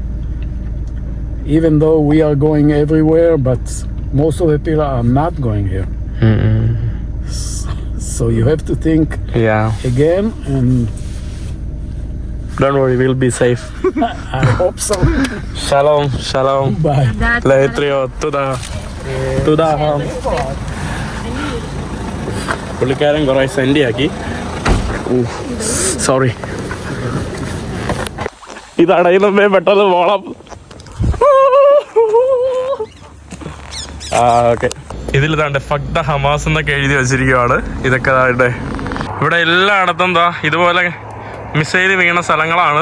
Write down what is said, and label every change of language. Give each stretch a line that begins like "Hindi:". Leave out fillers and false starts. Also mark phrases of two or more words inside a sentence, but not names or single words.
English: Even though we are going everywhere, but most of the people are not going here. So you have to think Yeah. again, and Don't worry, we'll be safe. I hope so.
Hebrew: שלום, שלום.
English: Bye.
Hebrew: להתראות, תודה.
Malayalam: പുള്ളിക്കാരൻ കുറെ സെൻഡ് ആക്കി. സോറി. ഇത് അടയുന്നേ പെട്ടെന്ന് പോണം. ഓക്കെ. ഇതിൽ താണ്ടെ
English: fuck the Hamas
Malayalam: എന്നൊക്കെ എഴുതി വെച്ചിരിക്കുവാണ്. ഇതൊക്കെ താണ്ടെ ഇവിടെ എല്ലായിടത്തും എന്താ ഇതുപോലെ മിസൈൽ വീണ സ്ഥലങ്ങളാണ്.